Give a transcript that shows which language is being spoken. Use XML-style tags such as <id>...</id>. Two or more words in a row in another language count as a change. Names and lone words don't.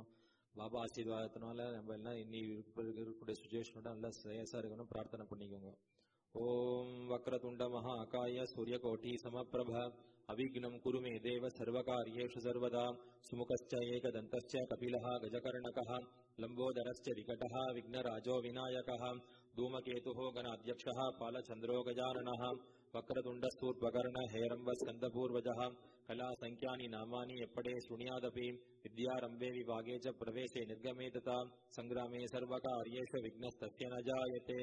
<ta>பாபா ஆசீர்வாதத்தினால நம்ம எல்லாம் இன்னி இருக்கக்கூடிய சுச்சுவேஷனோட நல்லா சேஸா இருக்கணும். பிரார்த்தனை பண்ணிக்கோங்க.</ta> <sa>ॐ वक्रतुण्ड महा काय सूर्यकोटि समप्रभ अविघ्नं कुरु मे देव सर्वकार्येषु सर्वदा. सुमुखश्च एकदन्तश्च कपिलः गजकर्णकः लम्बोदरश्च विकटः विघ्नराजो विनायकः धूमकेतुः गणाध्यक्षः पालचन्द्रो गजाननः वक्रतुण्डस्तूर्पकर्ण हेरम्ब स्कन्दपूर्वजः कला संख्यानि नामानि एप्पडे शृणुयादपि विद्यारम्भे विभागे च प्रवेशे निर्गमे तथा संग्रामे सर्वकार्येषु विघ्नस्तस्य न जायते.</sa>